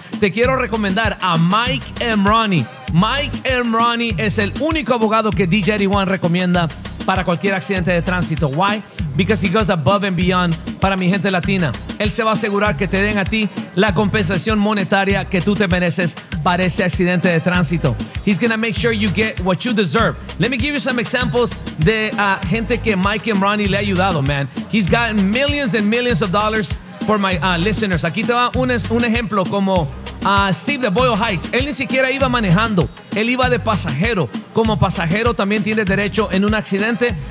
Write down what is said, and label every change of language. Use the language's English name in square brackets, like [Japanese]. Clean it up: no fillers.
[Spanish] Te quiero recomendar a Mike Emroni. Mike Emroni es el único abogado que DJ D1 recomienda para cualquier accidente de tránsito. [English] Why? Because he goes above and beyond [Spanish] para mi gente latina. Él se va a asegurar que te den a ti la compensación monetaria que tú te mereces para ese accidente de tránsito. [English] He's going to make sure you get what you deserve. Let me give you some examples [Spanish] de gente que Mike Emroni le ha ayudado, [English] man. He's gotten millions and millions of dollars for my listeners. [Spanish] Aquí te va un ejemplo como Steve de Boyle Heights. Él ni siquiera iba manejando. Él iba de pasajero. Como pasajero también tiene derecho en un accidente.